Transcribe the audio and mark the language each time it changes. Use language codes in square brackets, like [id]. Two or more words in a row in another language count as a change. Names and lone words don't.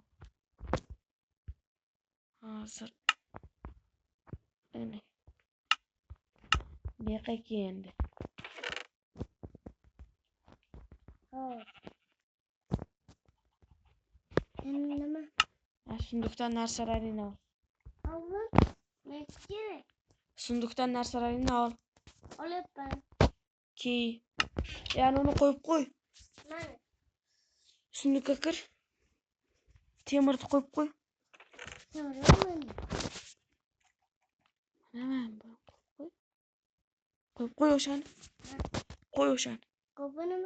[uz] Hozir ana beqa endi. Hop. Endi nima? Sunduqdan narsalaringni ol. Oldim. Ne kerak? Sunduqdan narsalaringni ol. Olyapman. Ki. Yani onu qo'yib qo'y. Mana. Sunduqqa kir. Temirni qo'yib qo'y. Turaman. Nima bu? Qo'y o'shani. Qo'y o'shani. Qo'yinimi?